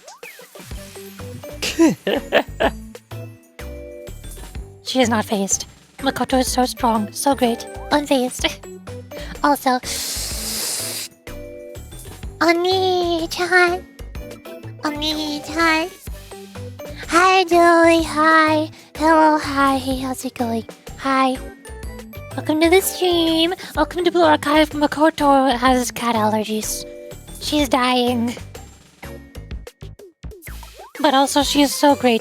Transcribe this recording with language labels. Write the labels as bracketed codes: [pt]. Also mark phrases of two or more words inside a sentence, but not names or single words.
[en] She is not phased. Makoto is so strong, so great, unfazed. Also, Oni-chan. Oni-chan. Hi, Joey. Hi. Hello, hi. Hey, how's it going? Hi. Welcome to the stream. Welcome to Blue Archive. Makoto has cat allergies. She's dying. But also, she is so great.